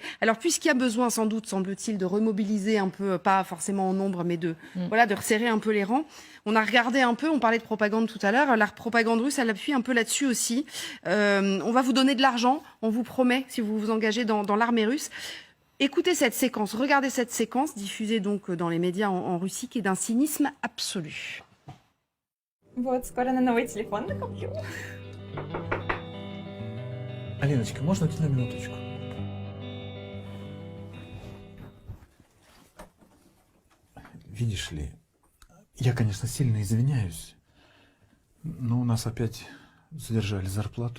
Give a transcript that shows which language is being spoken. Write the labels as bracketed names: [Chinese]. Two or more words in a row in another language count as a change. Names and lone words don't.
[French] Alors, puisqu'il y a besoin, sans doute, semble-t-il, de remobiliser un peu, pas forcément en nombre, mais de resserrer un peu les rangs, on a regardé un peu, on parlait de propagande tout à l'heure, la propagande russe, elle appuie un peu là-dessus aussi. On va vous donner de l'argent, on vous promet, si vous vous engagez dans l'armée russe. Écoutez cette séquence, regardez cette séquence, diffusée donc dans les médias en Russie, qui est d'un cynisme absolu. [Russian] Вот, скоро на новый телефон накоплю. Аленочка, можно уйти на минуточку? Видишь ли, я, конечно, сильно извиняюсь, но у нас опять задержали зарплату.